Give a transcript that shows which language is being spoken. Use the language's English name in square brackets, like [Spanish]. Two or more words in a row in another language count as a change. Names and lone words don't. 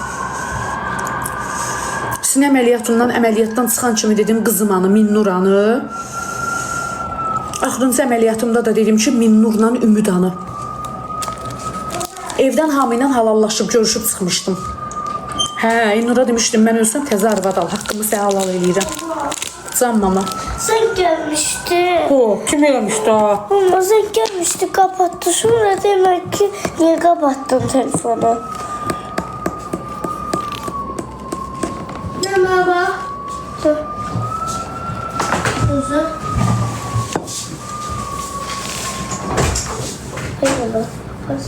[Azerbaijani] Sinə əməliyyatdan çıxan kimi dedim qızımanı, Minnuranı. Axırıncı əməliyyatımda da dedim ki, Minnurla Ümidanı. Evdən hamı ilə halallaşıb, görüşüb çıxmışdım. Hə, İnura demişdim, mən ölsəm təzə arvad al, haqqımı sənə halal eləyirəm. Can mama. [Turkish] Sen gelmiştin. [Azerbaijani] Kim eləmişdi ha? [Turkish] Ama sen gelmiştin, kapattı. Sonra demek ki niye kapattın telefonu? Ne baba? Dur. Kızım. Hayır baba. Kız.